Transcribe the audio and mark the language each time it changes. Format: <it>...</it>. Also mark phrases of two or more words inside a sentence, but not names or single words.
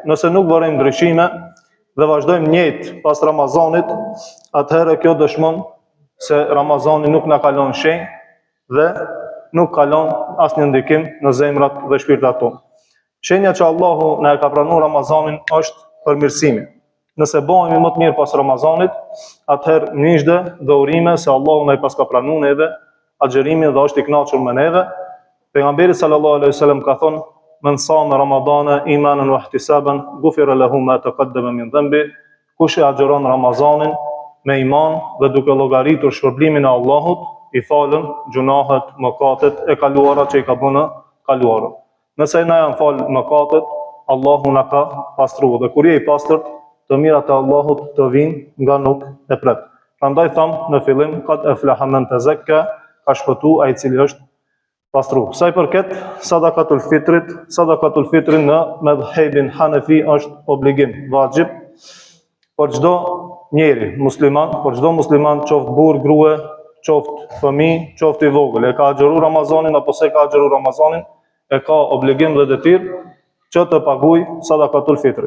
<sq>Nëse nuk bëjmë ndryshime dhe vazhdojmë njëjtë pas Ramazanit, atëherë kjo dëshmon se Ramazani nuk na kalon shenjë dhe nuk kalon asnjë ndikim në zemrat dhe shpirtat tonë. Shenja që Allahu na e ka pranuar Ramazanin është përmirësimi. Nëse bëhemi më të mirë pas Ramazanit, atëherë nishde dhe urime se Allahu na i pas ka pranuar neve agjërimin dhe është i kënaqur me neve.</sq> <ar>Pejgamberi صلى الله عليه وسلم</ar> <sq>ka thonë:</sq> <ar>"من صام رمضان إيمانا واحتسابا غفر له ما تقدم من ذنبه."</ar> <sq>Kush e agjeron Ramazanin me iman dhe duke llogaritur shpërblimin e Allahut, i falën gjunahet, mëkatet e kaluara që i ka bënë kaluara. Nëse na janë fal mëkatet, Allahu na ka pastruar dhe kur je i pastër, të mirat e Allahut të vinë nga nuk e pret. Prandaj tham në fillim,</sq> <ar>قد أفلح من تزكى,</ar> <sq>ka shpëtu ai i cili është pastru. Sa i përket</sq> <ar>صدقة الفطر</ar> <sq>në medhhebin Hanefi është obligim, vajib për çdo njeri musliman, qoftë burr, grua, qoftë fëmijë, qoftë i vogël, e ka agjëruar Ramazanin apo s'e ka agjëruar Ramazanin, e ka obligim dhe detyrë që të paguaj</sq> <ar>صدقة الفطر.</ar>